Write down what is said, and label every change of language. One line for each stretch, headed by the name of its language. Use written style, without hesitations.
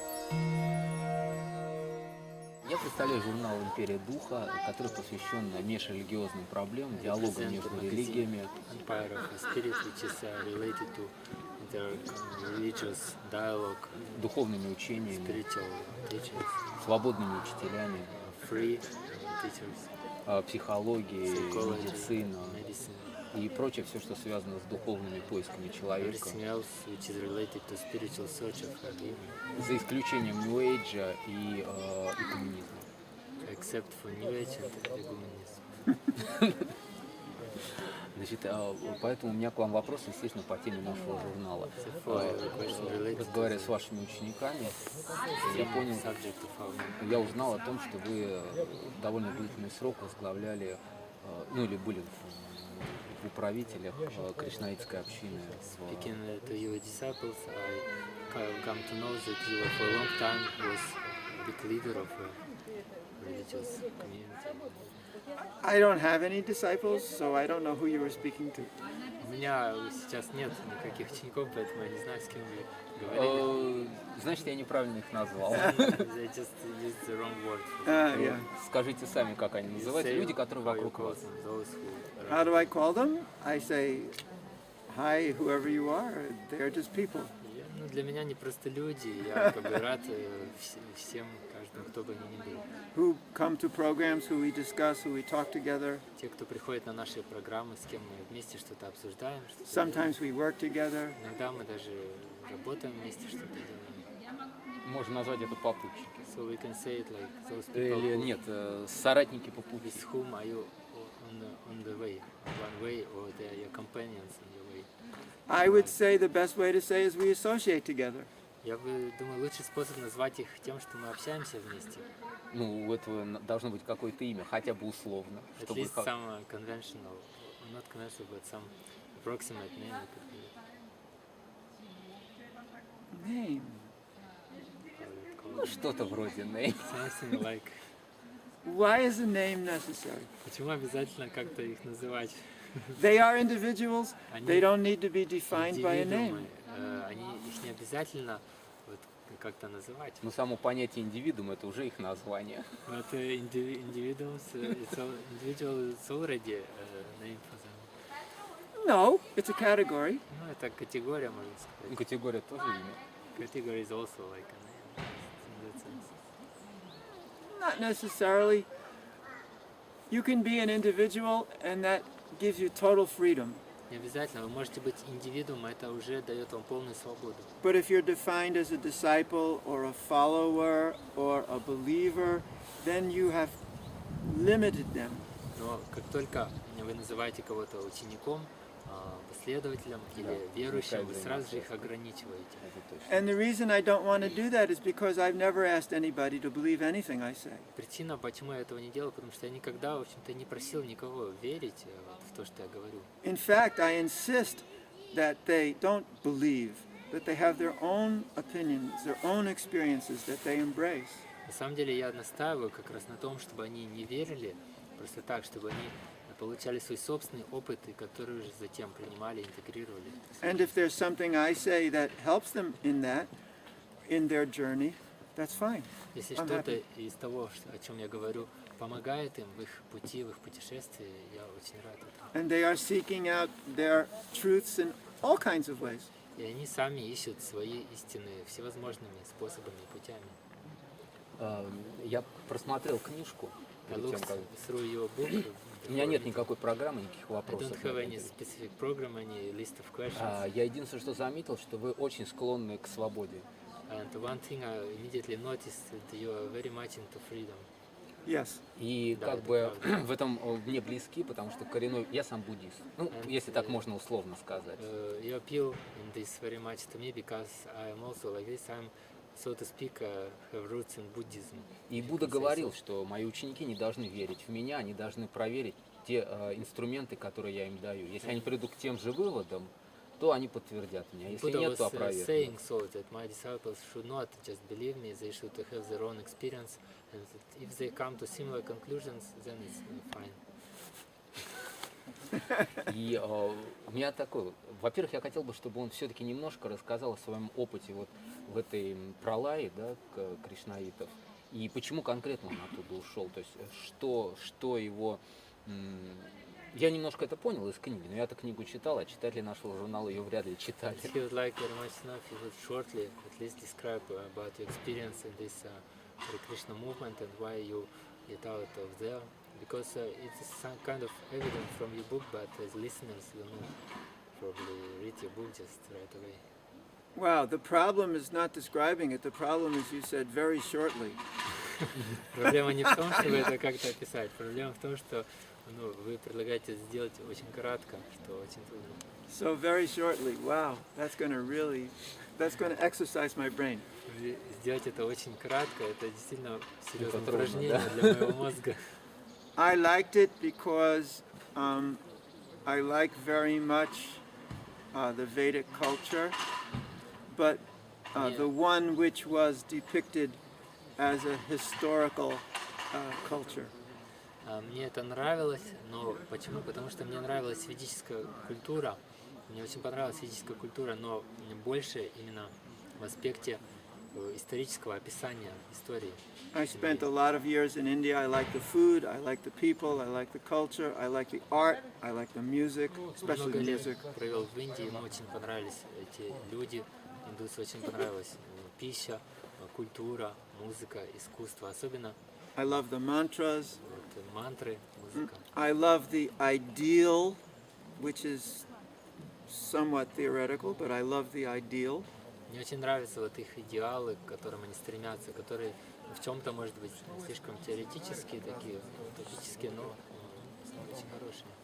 Russian: Я представляю журнал «Империя духа», который посвящен межрелигиозным проблемам, диалогу между религиями.
English: Empire of the Spirit, which is related to religious dialogue,
Russian: Духовными учениями,
English: spiritual teachings,
Russian: свободными учителями,
English: free teachers,
Russian: психологией,
English: psychology,
Russian: медицина
English: medicine,
Russian: и прочее, все, что связано с духовными поисками человека.
English: everything else which is related to spiritual search of human,
Russian: За исключением New Age и коммунизма.
English: except for New Age and ecumenism.
Russian: Значит, поэтому у меня к вам вопрос, естественно, по теме нашего журнала. Разговаривая с вашими учениками, я понял, я узнал о том, что вы довольно длительный срок возглавляли, ну или были в управителях кришнаитской общины.
English: Speaking to your disciples, I come to know that you for a long time was a big leader of a religious community. I don't have any disciples, so I don't know who you were speaking to.
Russian: У меня сейчас нет никаких учеников, поэтому я не знаю, с кем вы говорили. Значит, я неправильно их назвал.
English: They just used the wrong word. Yeah.
Russian: Скажите сами, как они называются, люди, которые вокруг вас.
English: How do I call them? I say, hi, whoever you are. They're just people.
Russian: Ну, для меня они просто люди, я как бы рад всем, каждому, кто бы они ни были.
English: Who come to programs, who we discuss, who we talk together.
Russian: Те, кто приходит на наши программы, с кем мы вместе что-то обсуждаем.
English: Sometimes we work together.
Russian: Иногда мы даже работаем вместе, что-то делаем. Можно назвать это попутчики.
English: So we can say it like those people
Russian: Или нет, соратники по пути.
English: with whom are you on the way, one way, or they are your companions on your way. I would say the best way to say is we associate together.
Russian: Я бы думаю, лучший способ назвать их тем, что мы общаемся вместе. Ну, у этого должно быть какое-то имя, хотя бы условно.
English: At least some conventional, not conventional, but some approximate name. Name.
Russian: Ну, что-то вроде name.
English: Something like. Why is a name necessary?
Russian: Почему обязательно как-то их называть?
English: They are individuals. They don't need to be defined by a name.
Russian: Они их не обязательно вот как-то называть. Но само понятие индивидуум это уже их название.
English: But individuals, individual is already a name for them. No, it's a category.
Russian: Ну, это категория, можно сказать. Категория тоже имя.
English: Category is also like a name in that sense. Not necessarily. You can be an individual and that gives you total freedom.
Russian: Не обязательно, вы можете быть индивидуумом, это уже дает вам полную свободу.
English: But if you're defined as a disciple or a follower or a believer, then you have limited them.
Russian: Но как только вы называете кого-то учеником, последователем или верующим, вы сразу же их ограничиваете.
English: And the reason I don't want to do that is because I've never asked anybody to believe anything I say.
Russian: Причина, почему я этого не делал, потому что я никогда, в общем-то, не просил никого верить в то, что я говорю.
English: In fact, I insist that they don't believe, that they have their own opinions, their own experiences that they embrace.
Russian: На самом деле я настаиваю как раз на том, чтобы они не верили просто так, чтобы они получали свой собственный опыт, и который уже затем принимали, интегрировали.
English: And if there's something I say that helps them in that, in their journey, that's fine.
Russian: Если
English: I'm
Russian: что-то
English: happy.
Russian: из того, о чем я говорю, помогает им в их пути, в их путешествии, я очень рад этому.
English: And they are seeking out their truths in all kinds of ways.
Russian: И они сами ищут свои истины всевозможными способами и путями. Я просмотрел книжку.
English: I
Russian: перед тем,
English: looked
Russian: как-
English: through your book.
Russian: У меня нет никакой программы, никаких
English: I
Russian: вопросов.
English: don't have any specific program, any list of questions.
Russian: Я единственное, что заметил, что вы очень склонны к свободе.
English: And one thing I immediately noticed that you are very much into freedom. Yes.
Russian: И Да, как это бы правда. в этом мне близки, потому что коренной... Я сам буддист. Ну, если так можно условно сказать.
English: You appeal in this very much to me because I am also like this. I'm, so to speak, have roots in Buddhism.
Russian: И Будда говорил, что мои ученики не должны верить в меня, они должны проверить те инструменты, которые я им даю. Если они придут к тем же выводам, то они подтвердят меня. Если
English: Buddha
Russian: нет,
English: was
Russian: то опровергнут.
English: saying so that my disciples should not just believe me; they should have their own experience, and that if they come to similar conclusions, then it's fine.
Russian: И у меня такой, во-первых, я хотел бы, чтобы он все-таки немножко рассказал о своем опыте вот в этой пралае, да, кришнаитов, и почему конкретно он оттуда ушел, то есть что его... Я немножко это понял из книги, но я эту книгу читал, а читатели нашего журнала ее вряд ли читали.
English: He would like very much to know if you would shortly at least describe about your experience in this Hare Krishna movement and why you get out of there. Because it is some kind of evidence from your book, but as listeners will not probably read your book just right away. Wow, the problem is not describing it. The problem is you said very shortly.
Russian: Проблема не в том, что вы это как-то описать. Проблема в том, что вы предлагаете сделать очень кратко, что очень трудно.
English: So very shortly. Wow, that's going to exercise my brain.
Russian: Сделать это очень кратко, это действительно серьезное упражнение для моего мозга.
English: I liked it because I like very much the Vedic culture, but the one which was depicted as a historical culture.
Russian: Мне это нравилось, но почему? Потому что мне нравилась ведическая культура. Мне очень понравилась ведическая культура, но больше именно в аспекте исторического описания истории.
English: I spent a lot of years in India. I like the food, I like the people, I like the culture, I like the art, I like the music, especially
Russian: Много лет
English: music.
Russian: провел в Индии, мне очень понравились эти люди, индусы, очень понравилась пища, культура, музыка, искусство, особенно
English: I love the mantras.
Russian: вот, мантры, музыка.
English: I love the ideal, which is somewhat theoretical, but I love the ideal.
Russian: Мне очень нравятся вот их идеалы, к которым они стремятся, которые в чем-то, может быть, слишком теоретические, такие утопические, но очень хорошие.